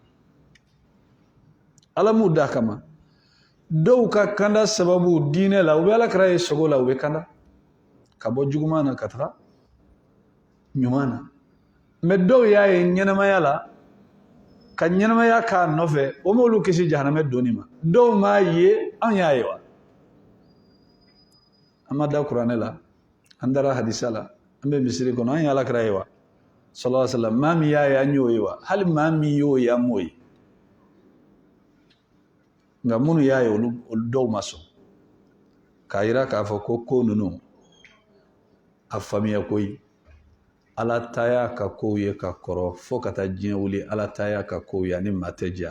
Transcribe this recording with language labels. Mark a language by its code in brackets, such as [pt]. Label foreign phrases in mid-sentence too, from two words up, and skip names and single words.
[bm] ala m'u da kama dɔw ka kanda sababu diinɛ la u bɛ ala kɛra ye sogo la u bɛ kanda ka bɔ juguman na ka taga ɲuman na mɛ dɔw y'a ye ɲɛnamaya la ka ɲɛnamaya k'a nɔfɛ o m'olu kisi jahanamɛ donni ma dɔw m'a ye an y'a ye wa an ma da kuranɛ la an dara hadisa la an bɛ misiri kɔnɔ an ye ala kɛra ye wa [ar] صلى الله عليه وسلم [bm] maa min y'a ye an y'o ye wa hali maa min y'o ye an m'o ye nka minnu y'a ye olu dɔw ma sɔn k'a yira k'a fɔ ko ninnu a faamuya koyi ala ta y'a ka kow ye ka kɔrɔ fo ka taa diɲɛ wuli ala ta y'a ka kow ye ani maa tɛ jɛ a